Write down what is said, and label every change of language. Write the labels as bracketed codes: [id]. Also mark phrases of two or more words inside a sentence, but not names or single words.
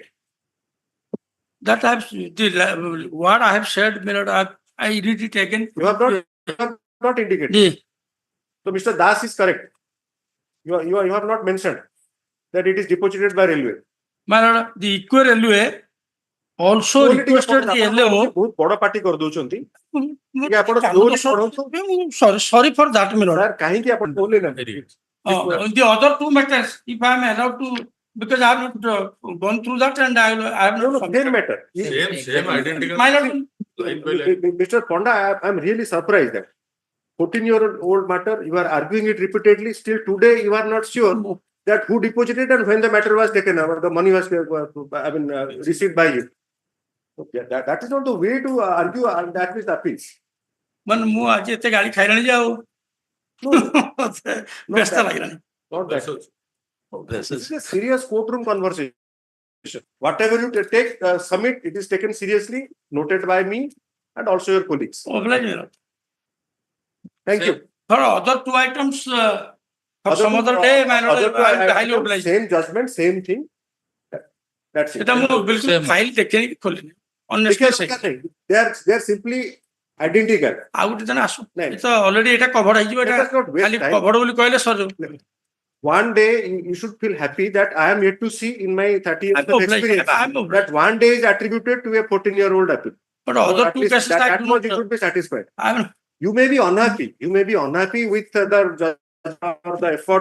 [en] That I have what I have said, I read it again. You have not indicated. So Mr. Das is correct. You have not mentioned. that it is deposited by railway. My lord, the equal railway also Slowly ଟିକେ requested the [or] ପଢନ୍ତୁ, [en] LAO. [or] ବହୁତ ବଡ ପାର୍ଟି କରିଦଉଛନ୍ତି ଟିକେ ଆପଣ slowly ପଢନ୍ତୁ। [en] Sorry for that, my lord. Sir, [or] କାହିଁକି ଆପଣ slowly ନା [en] On the other two matters, if I am allowed to, because I have not gone through that and I have not. same matter. Same identical. My lord, Mr. Ponda, I am really surprised that 14-year-old matter, you are arguing it repeatedly. Still today, you are not sure that who deposited and when the matter was taken, or the money was, received by you. Okay, that is not the way to argue, and that is appeals. Man, [or] ମୁଁ ଆଜି ଏତେ ଗାଳି ଖାଇଲାଣି ଯେ ଆଉ ବ୍ୟସ୍ତ ଲାଗିଲାଣି। [en] Not that. This is a serious courtroom conversation. Whatever you take, submit, it is taken seriously, noted by me and also your colleagues. Thank you. For other two items, for some other day, my lord, I am highly obliged. Same judgment, same thing. That's it. [or] এটা ମୁଁ ବିଲକୁଲ ଫାଇଲ ଦେଖିନି କି ଖୋଲିନି। [en] Honestly say. They are simply identical. [or] ଆଉ ଗୋଟେ ଜଣ ଆସୁ। ଏ ତ already ଏଟା covered ହେଇଯିବ ଏଟା ଖାଲି covered ବୋଲି କହିଲେ ସରିଯିବ। [en] One day you should feel happy that I am yet to see in my 30 years of experience that one day is attributed to a 14-year-old appeal. But other two cases that much you should be satisfied. You may be unhappy. You may be unhappy with the judge or the effort.